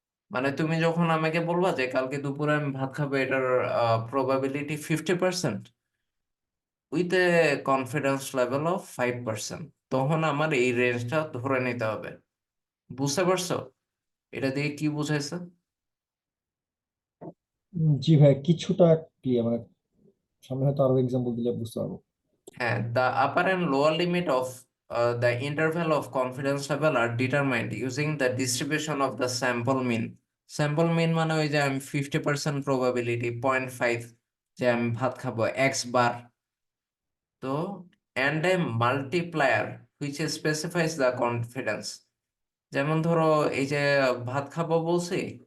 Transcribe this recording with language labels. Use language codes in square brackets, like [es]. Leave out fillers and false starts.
[bn] মানে তুমি যখন আমাকে বলবা যে কালকে দুপুরে আমি ভাত খাবো, এটার probability 50% [en] with a confidence level of 5%, [bn] তখন আমার এই রেঞ্জটা ধরে নিতে হবে। বুঝতে পারছো এটা দিয়ে কি বুঝাইছে? জি ভাই, কিছুটা ক্লিয়ার, মানে সামনে হয়তো আরো এক্সাম্পল দিলে বুঝতে পারবো। [en] হ্যাঁ, the upper and lower limit of the interval of confidence level are determined using the distribution of the sample mean। [bn] sample mean মানে ওই যে আমি 50% probability 0.5 যে আমি ভাত খাবো x বার। তো [en] and a multiplier which specifies the confidence। [bn] যেমন ধরো এই যে ভাত খাবো বলছি,